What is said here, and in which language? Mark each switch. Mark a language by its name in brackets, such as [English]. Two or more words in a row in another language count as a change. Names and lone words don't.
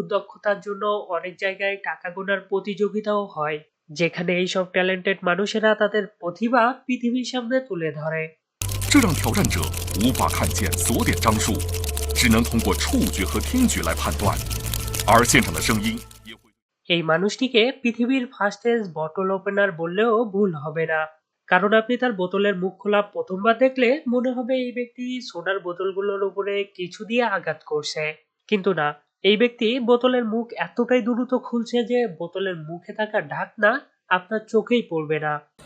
[Bangla] দক্ষতার জন্য অনেক জায়গায় টাকা গোনার প্রতিযোগিতাও হয়, যেখানে এইসব ট্যালেন্টেড মানুষেরা তাদের প্রতিভা পৃথিবীর সামনে তুলে ধরে। [Chinese] 这让挑战者无法看见锁点张数，只能通过触觉和听觉来判断，而现场的声音也会。 [Bangla] এই মানুষটিকে পৃথিবীর [English] fastest bottle opener [Bangla] বললেও ভুল হবে না, কারণ আপনি তার বোতলের মুখ খোলা প্রথমবার দেখলে মনে হবে এই ব্যক্তি সোডার বোতলগুলোর উপরে কিছু দিয়ে আঘাত করছে। কিন্তু না, এই ব্যক্তি বোতলের মুখ এতটাই দ্রুত খুলছে যে বোতলের মুখে থাকা ঢাকনা আপনার চোখেই পড়বে না।